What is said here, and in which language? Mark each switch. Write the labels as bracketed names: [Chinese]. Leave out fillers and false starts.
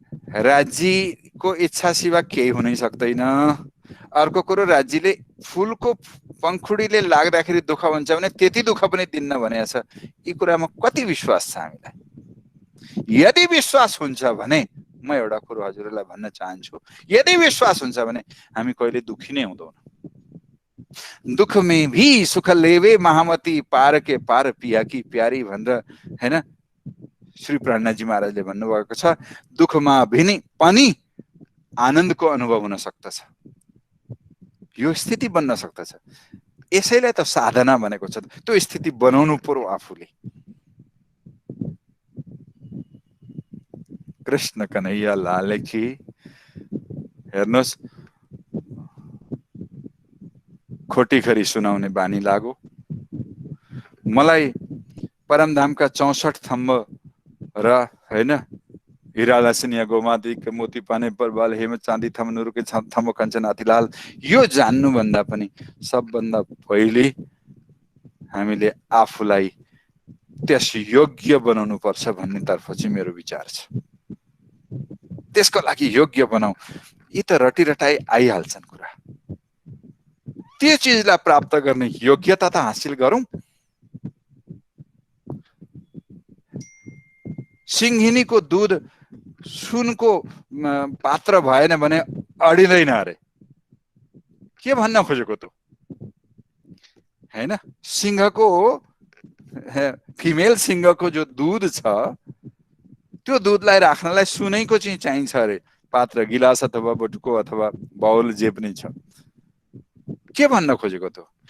[Nepali] राज्यको इच्छा सिवा केही हुनै सक्दैन। अर्को कुरो, राज्यले फूलको पंखुडीले लाग्दाखेरि दुःख हुन्छ भने त्यति दुःख पनि दिन्न भनेको छ। यी कुरामा कति विश्वास छ हामीलाई? यदि विश्वास हुन्छ भने म एउटा कुरो हजुरलाई भन्न चाहन्छु, यदि विश्वास हुन्छ भने हामी कहिले दुखी नै हुँदैनौँ। [Hindi] दुख में भी सुख लेवे महामती, पार के पार पिया की प्यारी [Nepali] भनेर हैन श्री प्राणनाथजी महाराजले भन्नुभएको छ। दुखमा पनि आनन्दको अनुभव हुन सक्दछ, यो स्थिति बन्न सक्दछ। यसैलाई त साधना भनेको छ। त्यो स्थिति बनाउनु पर्यो आफूले। कृष्ण कन्हैया लाल की। हेर्नुहोस्, खोटी खरी सुनाउने बानी लाग्यो। मलाई परमधामका 64 थम्ब र हैन [Hindi] हीरा लासनिया गोमादिक मोती पाने परबाल हेम चाँदी थम नुरुके थम कञ्चन अतिलाल [Nepali] यो जान्नुभन्दा पनि सबभन्दा पहिले हामीले आफूलाई त्यस योग्य बनाउनु पर्छ भन्ने तर्फ चाहिँ मेरो विचार छ। त्यसको लागि योग्य बनाऊ। यी त रटिरटाई आइहाल्छन् कुरा। त्यो चिजलाई प्राप्त गर्ने योग्यता त हासिल गरौँ। सिंहिनीको दूध सुनको पात्र भएन भने अडिँदैन अरे। के भन्न खोजेको त हैन? सिंहको फिमेल सिंहको जो दूध छ त्यो दूधलाई राख्नलाई सुनैको चाहिँ चाहिन्छ अरे पात्र, गिलास अथवा बटुको अथवा बाउल जे पनि छ। के भन्न खोजेको त?